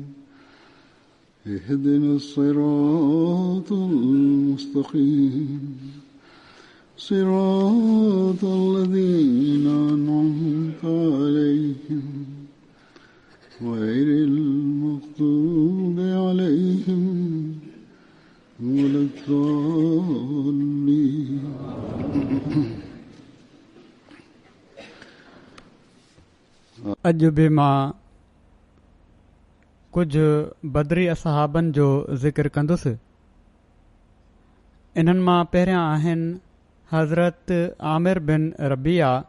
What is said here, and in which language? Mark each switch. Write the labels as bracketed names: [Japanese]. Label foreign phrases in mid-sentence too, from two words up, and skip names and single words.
[Arabic] اهدنا الصراط المستقيم صراط الذين أنعمت عليهم غير المغضوب عليهم ولا الضالين. [Sindhi] अॼु बि मां कुझु बदरी असहाबनि जो ज़िक्र कंदुसि। इन्हनि मां पहिरियां आहिनि हज़रत आमिर बिन रबिया।